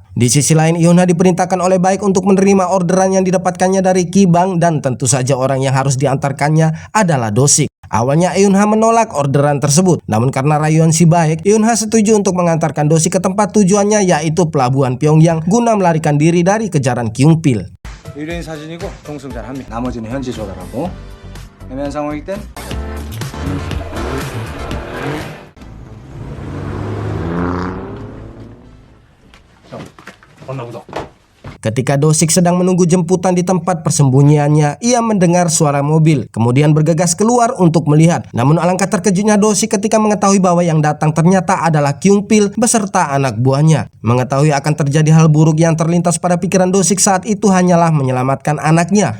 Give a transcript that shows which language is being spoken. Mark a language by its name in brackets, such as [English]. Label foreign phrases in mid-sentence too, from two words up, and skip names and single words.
[Indonesian] Di sisi lain, Eun-ha diperintahkan oleh Baek untuk menerima orderan yang didapatkannya dari Kibang, dan tentu saja orang yang harus diantarkannya adalah Do-sik. Awalnya Eun-ha menolak orderan tersebut, namun karena rayuan si Baek, Eun-ha setuju untuk mengantarkan Do-sik ke tempat tujuannya, yaitu pelabuhan Pyongyang, guna melarikan diri dari kejaran Kyung-pil. [Korean] 의뢰인 사진이고 동승자는 한 명. 나머지는 현지 조달하고. 애매한 상황일 땐 형, 봤나 보다. [Indonesian] Ketika Do-sik sedang menunggu jemputan di tempat persembunyiannya, ia mendengar suara mobil, kemudian bergegas keluar untuk melihat. Namun alangkah terkejutnya Do-sik ketika mengetahui bahwa yang datang ternyata adalah Kyung-pil beserta anak buahnya. Mengetahui akan terjadi hal buruk yang terlintas pada pikiran Do-sik saat itu hanyalah menyelamatkan anaknya.